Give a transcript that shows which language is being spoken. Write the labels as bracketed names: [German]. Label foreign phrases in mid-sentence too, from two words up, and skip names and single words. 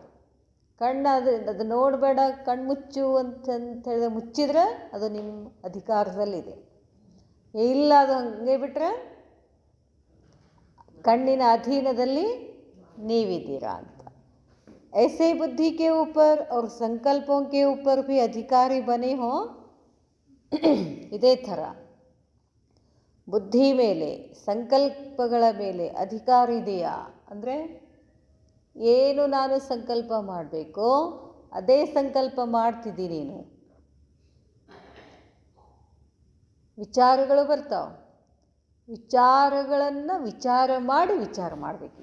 [Kannada] ಕಣ್ಣು ಅದು ನೋಡಬೇಡ, ಕಣ್ಣು ಮುಚ್ಚು ಅಂತ ಹೇಳಿದ್ರೆ ಮುಚ್ಚಿದ್ರೆ ಅದು ನಿಮ್ಮ ಅಧಿಕಾರದಲ್ಲಿದೆ. ಇಲ್ಲ ಅದು ಹಂಗೆ ಬಿಟ್ಟರೆ ಕಣ್ಣಿನ ಅಧೀನದಲ್ಲಿ ನೀವಿದ್ದೀರಾ ಅಂತ. [Hindi] ऐसे बुद्धि के ऊपर और संकल्पों के ऊपर भी अधिकारी बने हो. [Kannada] ಇದೇ ಥರ ಬುದ್ಧಿ ಮೇಲೆ, ಸಂಕಲ್ಪಗಳ ಮೇಲೆ ಅಧಿಕಾರ ಇದೆಯಾ ಅಂದರೆ ಏನು ನಾನು ಸಂಕಲ್ಪ ಮಾಡಬೇಕೋ ಅದೇ ಸಂಕಲ್ಪ ಮಾಡ್ತಿದ್ದೀನಿ. ನೀನು ವಿಚಾರಗಳು ಬರ್ತಾವೆ, ವಿಚಾರಗಳನ್ನು ವಿಚಾರ ಮಾಡಿ ವಿಚಾರ ಮಾಡಬೇಕು.